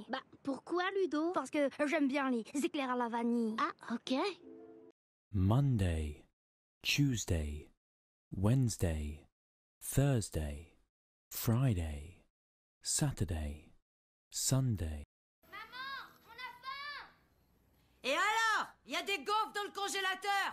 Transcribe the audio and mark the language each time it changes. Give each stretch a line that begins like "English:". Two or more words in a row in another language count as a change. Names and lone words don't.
French: Bah, pourquoi, Ludo? Parce que j'aime bien les éclairs à la vanille. Ah, ok.
English: Monday, Tuesday, Wednesday, Thursday, Friday, Saturday, Sunday.
French: Maman, on a faim! Et alors? Il y a des gaufres dans le congélateur!